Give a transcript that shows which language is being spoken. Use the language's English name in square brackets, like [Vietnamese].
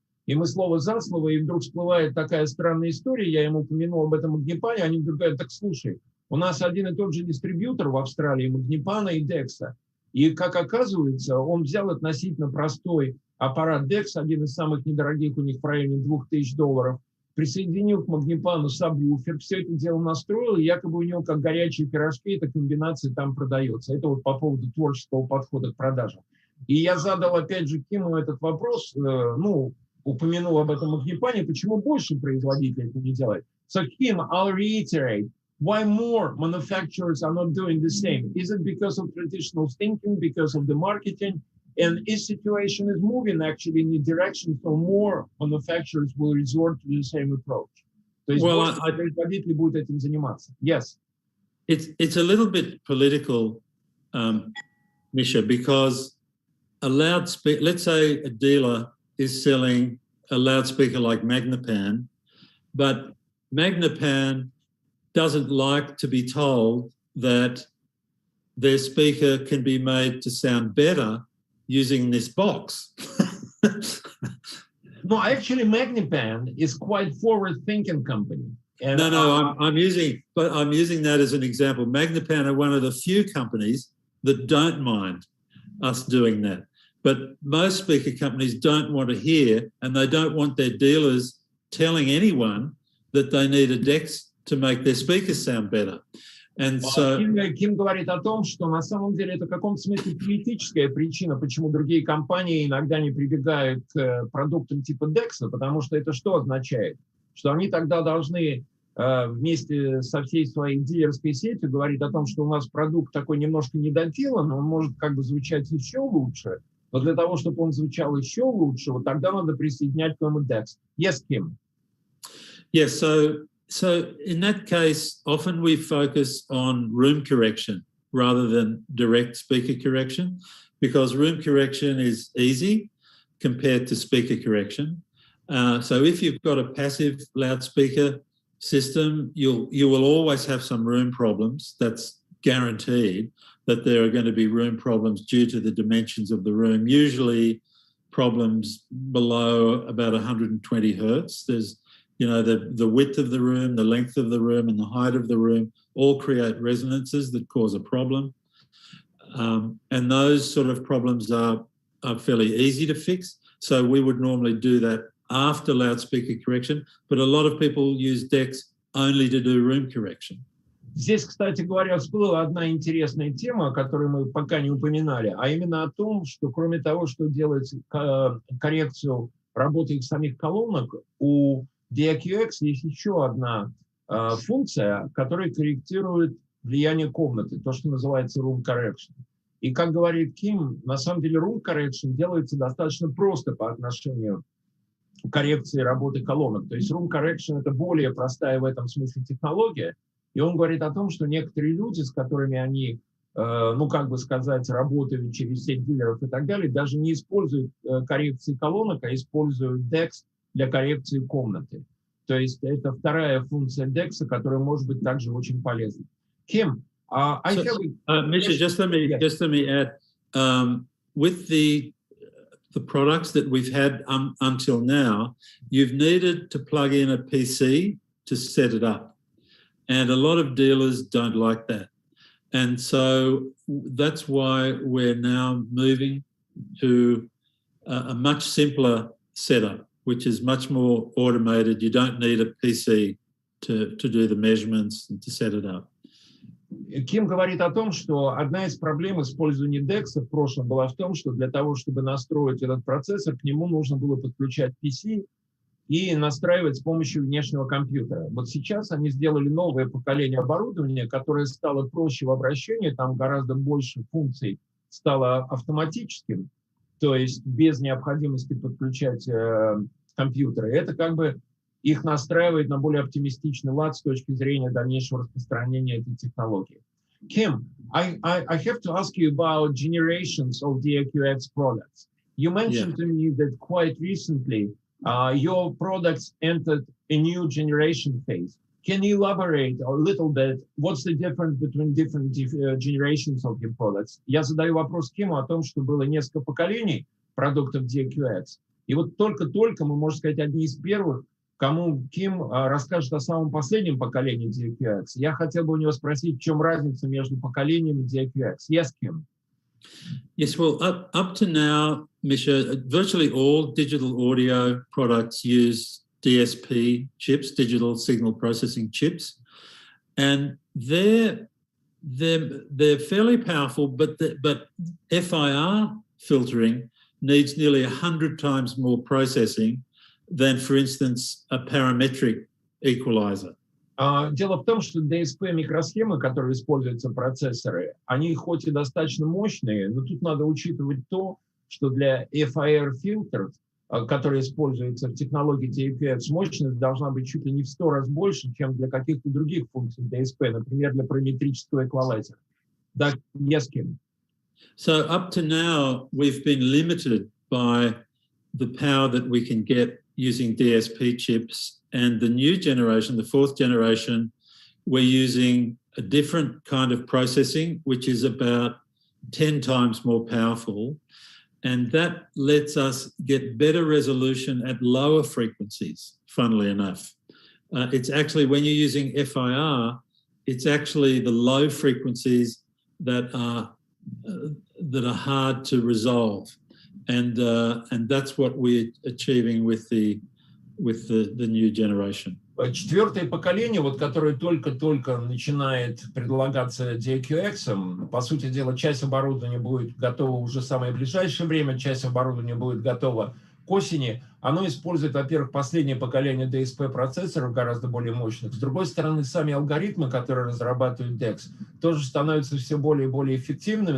[Russian] и мы слово за слово, и вдруг всплывает такая странная история, я ему упомянул об этом Магнипане, они вдруг говорят, так слушай, у нас один и тот же дистрибьютор в Австралии, Магнипана и DEQX, и как оказывается, он взял относительно простой аппарат DEQX, один из самых недорогих у них в районе $2000, присоединил к Магнипану сабвуфер, все это дело настроил, и якобы у него как горячие пирожки эта комбинация там продается. Это вот по поводу творческого подхода к продажам. И я задал опять же Киму этот вопрос, упомянул об этом Магнипане, почему больше производителей это не делает. [English] So Kim, I'll reiterate, why more manufacturers are not doing the same? Is it because of traditional thinking, because of the marketing? And this situation is moving actually in the direction so more manufacturers will resort to the same approach. [Russian] То есть производители будут этим заниматься. [English] Yes. It's a little bit political, Misha, because a loudspeaker, let's say a dealer is selling a loudspeaker like Magnipan, but Magnipan doesn't like to be told that their speaker can be made to sound better using this box. No, actually, Magnipan is quite forward-thinking company. And I'm using that as an example. Magnipan are one of the few companies that don't mind us doing that. But most speaker companies don't want to hear, and they don't want their dealers telling anyone that they need a DEQX to make their speakers sound better. And so, [Russian] Ким говорит о том, что на самом деле это в каком-то смысле политическая причина, почему другие компании иногда не прибегают к продуктам типа DEQX, потому что это что означает? Что они тогда должны вместе со всей своей дилерской сетью говорить о том, что у нас продукт такой немножко недоделан, он может как бы звучать еще лучше, но для того, чтобы он звучал еще лучше, вот тогда надо присоединять к нему DEQX. [English] Yes, Kim? Yes, So in that case, often we focus on room correction rather than direct speaker correction, because room correction is easy compared to speaker correction. So if you've got a passive loudspeaker system, you will always have some room problems. That's guaranteed, that there are going to be room problems due to the dimensions of the room, usually problems below about 120 hertz. There's the width of the room, the length of the room, and the height of the room all create resonances that cause a problem. And those sort of problems are fairly easy to fix. So we would normally do that after loudspeaker correction, but a lot of people use DEQX only to do room correction. [Russian] Здесь, кстати говоря, всплыла одна интересная тема, которую мы пока не упоминали, а именно о том, что кроме того, что делает коррекцию работы самих колонок, у DEQX есть еще одна функция, которая корректирует влияние комнаты, то, что называется room correction. И, как говорит Ким, на самом деле room correction делается достаточно просто по отношению к коррекции работы колонок. То есть room correction — это более простая в этом смысле технология. И он говорит о том, что некоторые люди, с которыми они, ну, как бы сказать, работают через сеть дилеров и так далее, даже не используют коррекции колонок, а используют DEQX для коррекции комнаты. То есть это вторая функция DEQX, которая может быть также очень полезна. [English] Kim, Misha, just let me add, with the products that we've had until now, you've needed to plug in a PC to set it up. And a lot of dealers don't like that. And so that's why we're now moving to a much simpler setup, which is much more automated. You don't need a PC to do the measurements and to set it up. [Russian] Ким говорит о том, что одна из проблем использования DEQX в прошлом была в том, что для того, чтобы настроить этот процессор, к нему нужно было подключать PC и настраивать с помощью внешнего компьютера. Вот сейчас они сделали новое поколение оборудования, которое стало проще в обращении, там гораздо больше функций стало автоматическим, то есть без необходимости подключать компьютеры. Это как бы их настраивает на более оптимистичный лад с точки зрения дальнейшего распространения этой технологии. [English] Kim, I have to ask you about generations of DEQX products. You mentioned to me that quite recently your products entered a new generation phase. Can you elaborate a little bit? What's the difference between different generations of your products? [Russian] Я задаю вопрос Киму о том, что было несколько поколений продуктов DEQX. И вот только-только, мы, можно сказать, одни из первых, кому Ким расскажет о самом последнем поколении DEQX. Я хотел бы у него спросить, в чем разница между поколениями DEQX. [English] Yes, Kim. Yes, well, up to now, Misha, virtually all digital audio products use DSP chips, digital signal processing chips, and they're fairly powerful, but FIR filtering needs nearly 100 times more processing than, for instance, a parametric equalizer. [Russian] Дело в том, что DSP-микросхемы, которые используются процессоры, они хоть и достаточно мощные, но тут надо учитывать то, что для FIR-фильтров, которые используются в технологии DEQX, мощность должна быть чуть ли не в 100 раз больше, чем для каких-то других функций DSP, например, для параметрического эквалайзера. Да, [English] yes, Kim. So up to now, we've been limited by the power that we can get using DSP chips, and the new generation, the fourth generation, we're using a different kind of processing, which is about 10 times more powerful, and that lets us get better resolution at lower frequencies, funnily enough. It's actually, when you're using FIR, it's actually the low frequencies that are hard to resolve. And that's what we're achieving with the new generation. [Russian] Четвертое поколение, вот, которое только-только начинает предлагаться DEQX, по сути дела, часть оборудования будет готова уже в самое ближайшее время, часть оборудования будет готова к осени. Оно использует, во-первых, последнее поколение DSP-процессоров, гораздо более мощных. С другой стороны, сами алгоритмы, которые разрабатывают DEQX, тоже становятся все более и более эффективными.